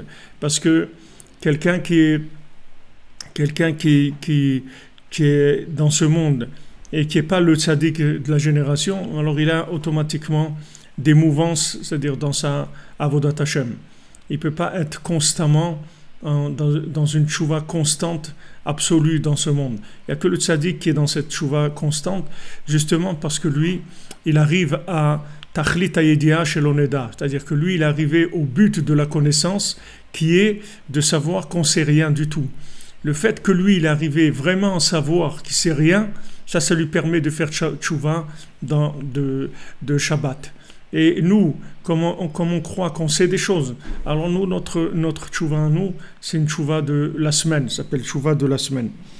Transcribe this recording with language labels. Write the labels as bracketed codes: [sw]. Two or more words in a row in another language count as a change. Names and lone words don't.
[fr] Parce que quelqu'un qui est dans ce monde et qui n'est pas le tzaddik de la génération, alors il a automatiquement des mouvances, c'est-à-dire dans sa [he] עבודת השם. [fr] Il ne peut pas être constamment dans une tchouva constante, absolue dans ce monde. Il n'y a que le tzaddik qui est dans cette tchouva constante, justement parce que lui, il arrive à [he] תכלית הידיעה שלא נדע, [fr] c'est-à-dire que lui, il est arrivé au but de la connaissance, qui est de savoir qu'on ne sait rien du tout. Le fait que lui, il est arrivé vraiment à savoir qu'il ne sait rien, ça lui permet de faire tchouva de Shabbat. Et nous, comme on croit qu'on sait des choses, alors nous, notre tchouva à nous, c'est une tchouva de la semaine, ça s'appelle tchouva de la semaine.